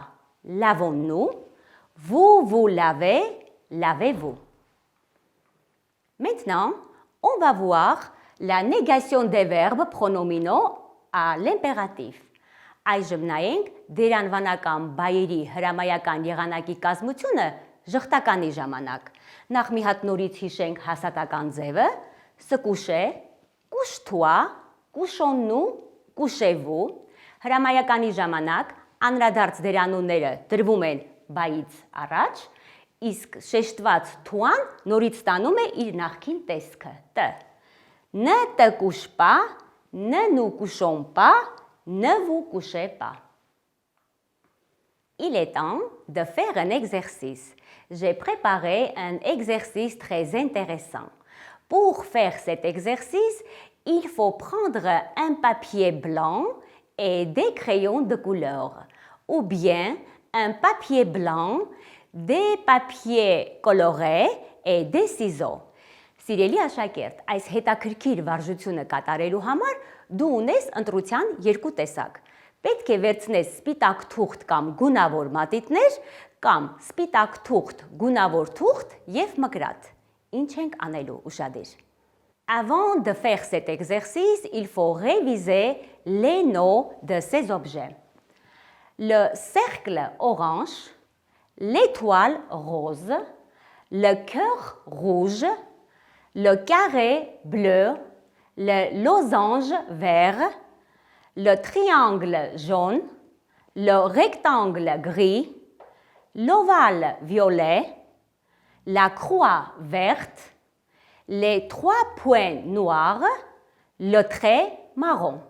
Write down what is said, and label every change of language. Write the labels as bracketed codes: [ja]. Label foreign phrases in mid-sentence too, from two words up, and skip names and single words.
[fr] Lavons-nous. Vous vous lavez, lavez-vous. Maintenant, on va voir la négation des verbes pronominaux à l'impératif. [hy] Այժմ նայենք դերանվանական բայերի հրամայական եղանակի կազմությունը ժխտականի ժամանակ։ Նախ մի հատ նորից հիշենք հասատական ձևը. [fr] se coucher, couche-toi, couchons-nous, couchez-vous. [hy] Հրամայականի ժամանակ անդրադարձ դերանունները դրվում են բայից առաջ, իսկ շեշտված թուան նորից ստանում է իր նախքին տեսքը տ. [fr] Ne te couche pas, ne nous couchons pas, ne vous couchez pas. Il est temps de faire un exercice. J'ai préparé un exercice très intéressant. Pour faire cet exercice, il faut prendre un papier blanc et des crayons de couleur, ou bien un papier blanc, des papiers colorés et des ciseaux. [hy] Սիրելի աշակերտ, այս հետաքրքիր վարժությունը կատարելու համար դու ունես ընտրության երկու տեսակ։ Պետք է վերցնես սպիտակ թուղթ կամ գունավոր մատիտներ կամ սպիտակ թուղթ, գունավոր թուղթ եւ մկրատ։ Ինչ ենք անելու, ուշադիր։ [fr] Avant de faire cet exercice, il faut réviser les noms de ces objets. Le cercle orange, l'étoile rose, le cœur rouge, le carré bleu, le losange vert, le triangle jaune, le rectangle gris, l'ovale violet, la croix verte, les trois points noirs, le trait marron.